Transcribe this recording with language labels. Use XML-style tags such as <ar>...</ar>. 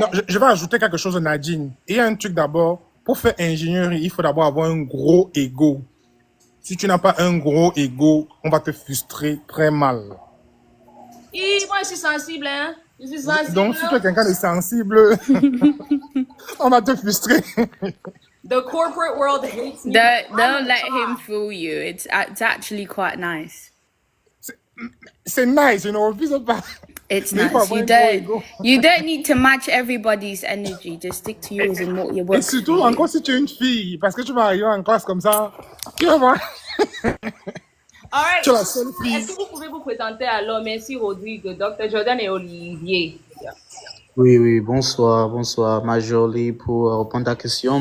<fr>Non, je vais ajouter quelque chose, Nadine. Il y a un truc d'abord. Pour faire ingénierie, il faut d'abord avoir un gros ego. Si tu n'as pas un gros ego, on va te frustrer très mal. Moi, je suis sensible, hein. Je suis sensible. Donc, si tu es quelqu'un de sensible, on va te frustrer.</fr> <en>The corporate world hates me. Don't let him fool you. It's actually quite nice.</en> <fr>C'est nice, you know.</fr> <en>It's</en> <fr>Mais</fr> <en>nice.</en> <fr>pas vraiment</fr> <en>You don't need to match everybody's energy. Just stick to yours and what you</en> <fr>Et</fr> <en>work.</en> <fr>surtout, encore si tu es une fille, parce que tu vas arriver en classe comme ça, tu vas voir.</fr> <en>All right.</en> <fr>Tu es la seule fille. Est-ce que vous pouvez vous présenter alors? Merci Rodrigue, Dr. Jordan et Olivier. Yeah. Oui, bonsoir, Marjorie, pour répondre à ta question.</fr>